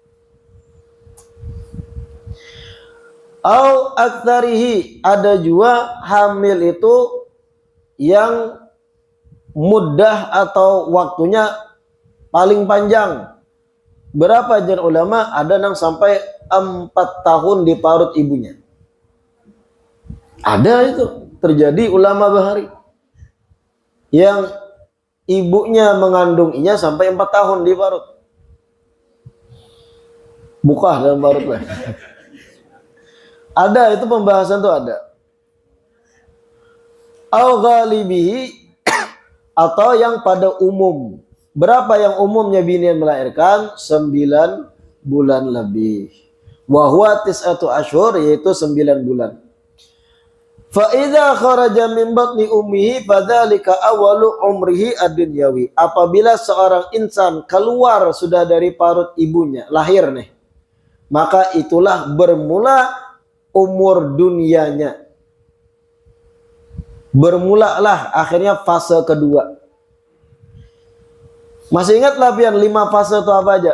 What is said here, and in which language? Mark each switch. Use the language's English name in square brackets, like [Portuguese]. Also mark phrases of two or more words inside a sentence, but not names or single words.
[Arabic] أو أكثره, [Banjar] ada juga hamil itu yang muddah atau waktunya paling panjang. Berapa jen ulama? Ada yang sampai 4 tahun di parut ibunya. Ada itu terjadi ulama bahari yang ibunya mengandunginya sampai 4 tahun di parut. Buka dalam parut lah. Ada itu pembahasan tuh ada. [Arabic] أو غالبه, [Banjar] atau yang pada umum. Berapa yang umumnya bini yang melahirkan? 9 bulan lebih. [Arabic] وهو تسعة أشهر, [Banjar] yaitu 9 bulan. [Arabic] فإذا خرج من بطن أمه فذلك أول عمره الدنيوي. [Banjar] Apabila seorang insan keluar sudah dari parut ibunya, lahir nih, maka itulah bermula umur dunianya. Bermulalah akhirnya fase kedua. Masih ingat lah pian 5 fase itu apa aja?